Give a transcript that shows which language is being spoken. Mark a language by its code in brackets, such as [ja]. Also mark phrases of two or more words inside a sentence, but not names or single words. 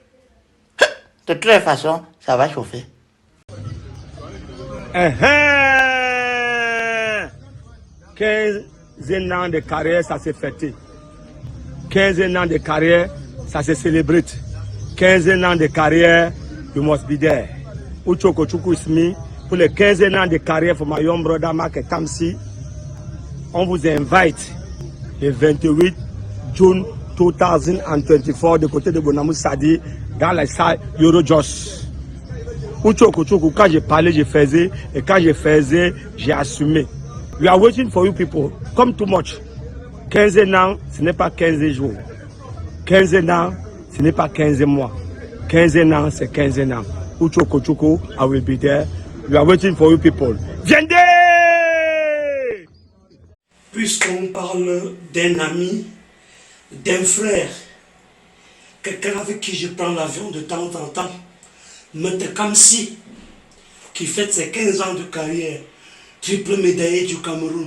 [fr] De toute façon, ça va chauffer. 15 ans de carrière, ça s'est fêté. 15 ans de carrière, ça s'est célébré. 15 ans de carrière, [en] you must be there. Uchoko Chuku is me. [fr] Pour les 15 ans de carrière pour [en] my young brother [fr] Marc Tamsi, on vous invite le 28 juin 2024 de côté de Bonamoussadi dans la salle Eurojust. Uchoko Chuku, quand je parlais, je faisais, et quand je faisais, j'ai assumé. [en] We are waiting for you people. Come too much. [fr] 15 ans, ce n'est pas 15 jours. 15 ans, ce n'est pas 15 mois. 15 ans, c'est 15 ans. [en] Uchoko Chuku, I will be there. We are waiting for you people. [fr] Viendez! Puisqu'on parle d'un ami, d'un frère, quelqu'un avec qui je prends l'avion de temps en temps, M. Kamsi, qui fête ses 15 ans de carrière, triple médaillé du Cameroun.